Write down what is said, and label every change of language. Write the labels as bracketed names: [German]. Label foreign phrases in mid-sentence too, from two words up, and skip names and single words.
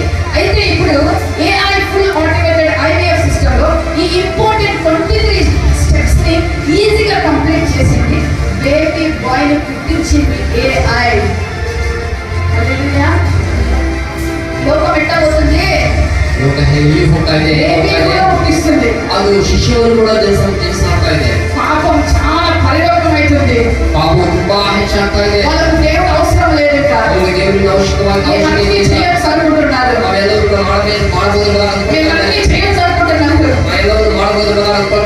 [Telugu] అయితే ఇప్పుడు [English] AI full automated IVF system [Telugu] లో ఈ [English] important 23 steps [Telugu] ని ఈజీగా కంప్లీట్ చేసింది. [English] baby boy [Telugu] ని పుట్టించింది AI. హల్లెలూయా. లోకం ఎట్లా పోతుంది? [Kannada] ಲೋಕ ಹೇಗೆ ಹೋಗ್ತಾ ಇದೆ, [Telugu] బేబీ కూడా పుట్టిస్తుంది. [Kannada] ಅದು ಶಿಶುವನ್ನು ಕೂಡ ಜನಿಸ್ತಾ ಇದೆ. [Telugu] పాపం చాలా పరిలోకం అవుతుంది. [Kannada] ಪಾಪ ತುಂಬಾ ಹೆಚ್ಚಾಗ್ತಾ ಇದೆ. [Telugu] వాళ్ళకు దేవుడు అవసరం లేదంట. [Kannada] ಅವರಿಗೆ ದೇವರಿಂದ [Telugu] మేమన్నీ చేయొచ్చు అనుకుంటున్నారు. [Kannada] ನಾವೆಲ್ಲರೂ ಮಾಡಬಹುದು [Telugu] మేమన్నీ చేయొచ్చు అనుకుంటున్నారు. [Kannada] ಎಲ್ಲರೂ ಮಾಡಬಹುದು